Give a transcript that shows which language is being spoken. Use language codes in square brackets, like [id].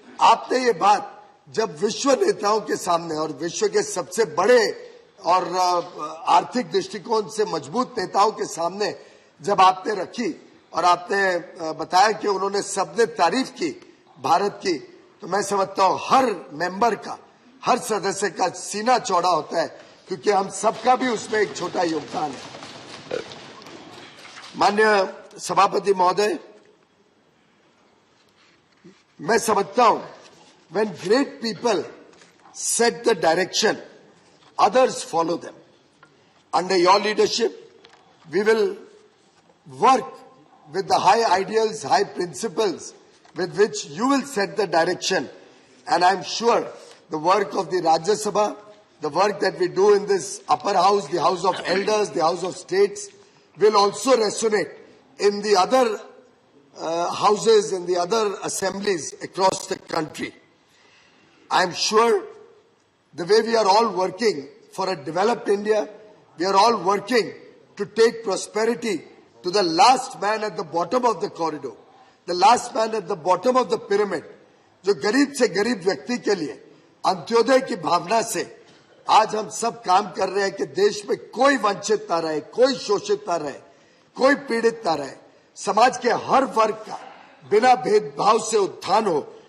[hi] आपने ये बात जब विश्व नेताओं के सामने और विश्व के सबसे बड़े और आर्थिक दृष्टिकोण से मजबूत नेताओं के सामने जब आपने रखी और आपने बताया कि उन्होंने सबने तारीफ की भारत की, तो मैं समझता हूं हर मेंबर का हर सदस्य का सीना चौड़ा होता है, क्योंकि हम सबका भी उसमें एक छोटा योगदान है। माननीय सभापति महोदय, मैं समझता हूं, [en] when great people set the direction, others follow them. Under your leadership, we will work with the high ideals, high principles with which you will set the direction. And I'm sure the work of the Rajya Sabha, the work that we do in this upper house, the House of Elders, the House of States, will also resonate in the other houses, in the other assemblies across the country. I'm sure the way we are all working for a developed India, we are all working to take prosperity to the last man at the bottom of the corridor, the last man at the bottom of the pyramid, [hi] जो गरीब से गरीब व्यक्ति के लिए अंत्योदय की भावना से आज हम सब काम कर रहे हैं कि देश में कोई वंचित ना रहे, कोई शोषित ना रहे, कोई पीड़ित ना रहे, समाज के हर वर्ग का बिना भेदभाव से उत्थान हो।